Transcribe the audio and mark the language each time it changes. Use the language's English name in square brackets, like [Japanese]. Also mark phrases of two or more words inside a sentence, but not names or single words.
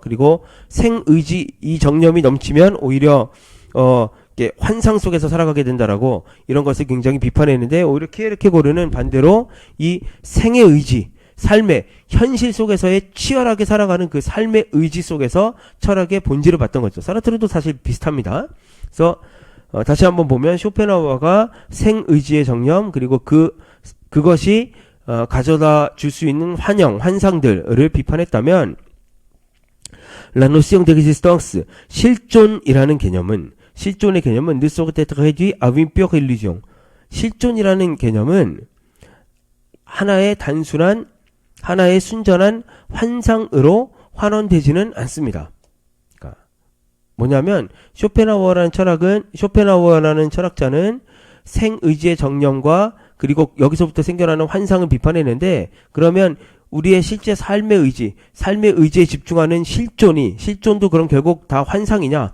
[Korean] 그리고 생의지 이 정념이 넘치면 오히려 이렇게 환상 속에서 살아가게 된다라고 이런 것을 굉장히 비판했는데, 오히려 키에르케고르는 반대로 이 생의 의지, 삶의 현실 속에서의 치열하게 살아가는 그 삶의 의지 속에서 철학의 본질을 봤던 거죠. 사르트르도 사실 비슷합니다. 그래서 다시 한번 보면 쇼펜하우어가 생의지의 정념 그리고 그것이 가져다 줄 수 있는 환상들을 비판했다면, [French] la notion d'existence, [Korean] 실존의 개념은 [French] ne saurait être réduit à une pure illusion. [Korean] 실존이라는 개념은 하나의 순전한 환상으로 환원되지는 않습니다. 그러니까 뭐냐면 쇼펜하우어라는 철학자는 생의지의 정념과 그리고 여기서부터 생겨나는 환상을 비판했는데, 그러면 우리의 실제 삶의 의지에 집중하는 실존도 그럼 결국 다 환상이냐?